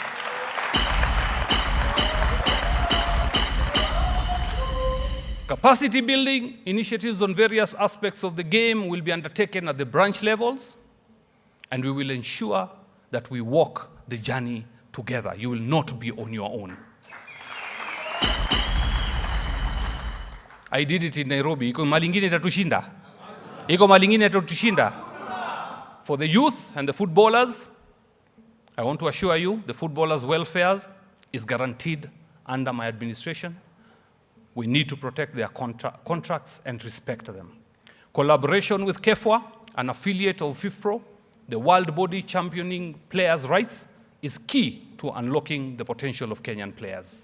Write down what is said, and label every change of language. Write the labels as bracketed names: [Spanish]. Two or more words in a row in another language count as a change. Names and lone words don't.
[English] Capacity building initiatives on various aspects of the game will be undertaken at the branch levels, and we will ensure that we walk the journey together. You will not be on your own. I did it in Nairobi. [Swahili] Iko malingine tatushinda. Iko malingine tatushinda. [English] For the youth and the footballers, I want to assure you the footballers' welfare is guaranteed under my administration. We need to protect their contracts and respect them. Collaboration with KEFWA, an affiliate of FIFPro, the world body championing players' rights, is key to unlocking the potential of Kenyan players.